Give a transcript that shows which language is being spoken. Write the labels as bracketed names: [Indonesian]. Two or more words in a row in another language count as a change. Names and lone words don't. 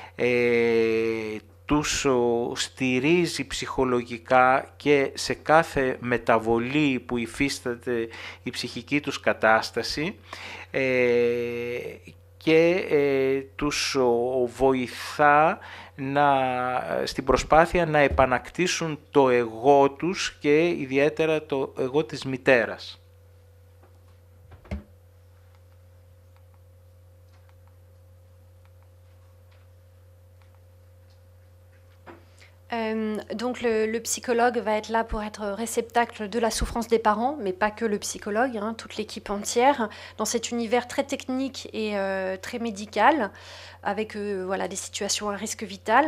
[Greek] τους στηρίζει ψυχολογικά και σε κάθε μεταβολή που υφίσταται η ψυχική τους κατάσταση και τους βοηθά στην προσπάθεια να επανακτήσουν το εγώ τους και ιδιαίτερα το εγώ της μητέρας. [French] Donc le psychologue va être là pour être réceptacle de la souffrance des parents, mais pas que le psychologue, hein, toute l'équipe entière, dans cet univers très technique et très médical, avec voilà, des situations à risque vital.